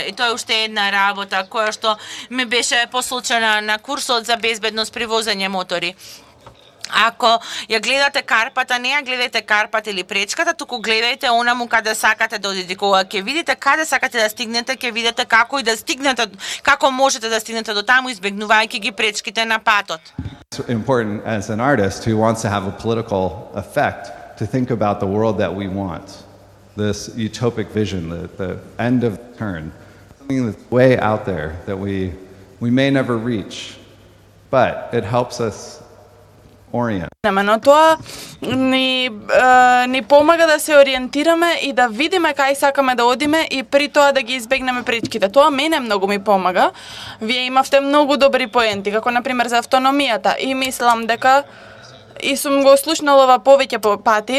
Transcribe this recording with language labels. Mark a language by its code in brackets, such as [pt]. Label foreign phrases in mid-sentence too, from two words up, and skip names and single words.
[mk] И тоа е уште една работа која што ми беше посочена на курсот за безбедност при возење мотори. Ако ја гледате карпата, не ја гледајте карпата или пречката, туку гледајте онаму каде сакате да одите. Кога ќе видите каде сакате да стигнете, ќе видите како и да стигнете, како можете да стигнете до таму, избегнувајќи ги пречките на патот. [en] It's important as an artist who wants to have a political effect to think about the world that we want. This utopic vision, the end of the turn, something that's way out there that we may never reach, but it helps us orient. [mk] Но тоа ни помага да се ориентираме и да видиме кај сакаме да одиме и при тоа да ги избегнеме пречките. Тоа мене многу ми помага. Вие имавте многу добри поенти, како например за автономијата, и мислам дека и сум го слушнала ова повеќе пати.